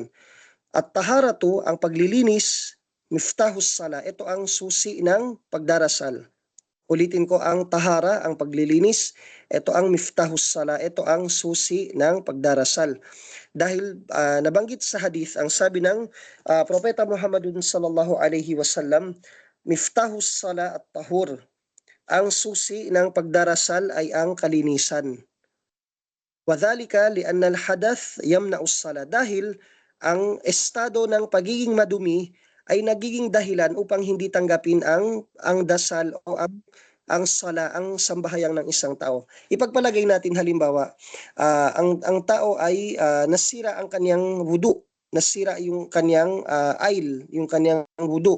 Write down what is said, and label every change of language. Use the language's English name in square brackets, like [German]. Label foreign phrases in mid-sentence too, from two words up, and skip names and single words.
[Filipino] At-tahara to, ang paglilinis, [Arabic] مفتاح الصلاة, [Filipino] ito ang susi ng pagdarasal. Ulitin ko, ang tahara, ang paglilinis, ito ang [Arabic] مفتاح الصلاة, [Filipino] ito ang susi ng pagdarasal. Dahil nabanggit sa hadith, ang sabi ng Propeta Muhammadun [Arabic] صلى الله عليه وسلم، مفتاح الصلاة الطهور, [Filipino] ang susi ng pagdarasal ay ang kalinisan. [Arabic] وذلك لأن الحدث يمنع الصلاة, [Filipino] dahil ang estado ng pagiging madumi ay nagiging dahilan upang hindi tanggapin ang dasal o ang sala, ang sambahayang ng isang tao. Ipagpalagay natin halimbawa, ang tao ay nasira ang kanyang wudu, nasira yung kanyang ail, yung kanyang wudu.